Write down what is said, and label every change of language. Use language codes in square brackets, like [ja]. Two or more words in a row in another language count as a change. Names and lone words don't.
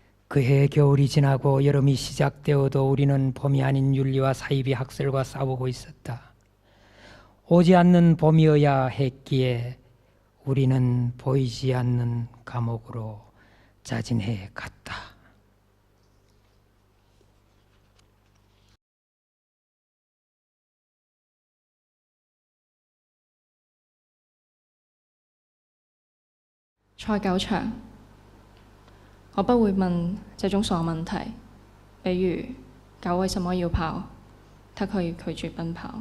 [ko] 그해 겨울이 지나고 여름이 시작되어도 우리는 봄이 아닌 윤리와 사이비 학설과 싸우고 있었다. 오지 않는 봄이어야 했기에 우리는 보이지 않는 감옥으로 자진해 갔다. [zh] 賽狗場，我不會問這種傻問題，比如狗為什麼要跑，它可以拒絕奔跑。